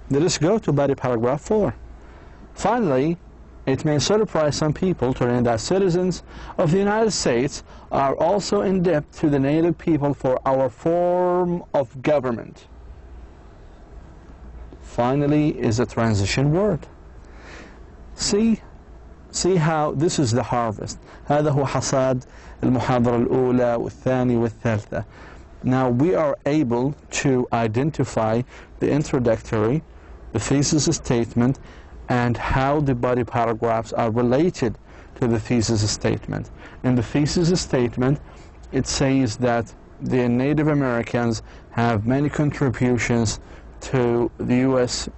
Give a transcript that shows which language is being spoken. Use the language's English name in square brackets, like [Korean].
[English] Let us go to body paragraph 4. Finally, it may surprise some people to learn that citizens of the United States are also in debt to the native people for our form of government. Finally is a transition word. See how this is the harvest. [Arabic] هذا هو حصاد المحاضرة الأولى والثانية والثالثة. [English] Now we are able to identify the introductory, the thesis statement, and how the body paragraphs are related to the thesis statement. In the thesis statement, it says that the Native Americans have many contributions to the U.S.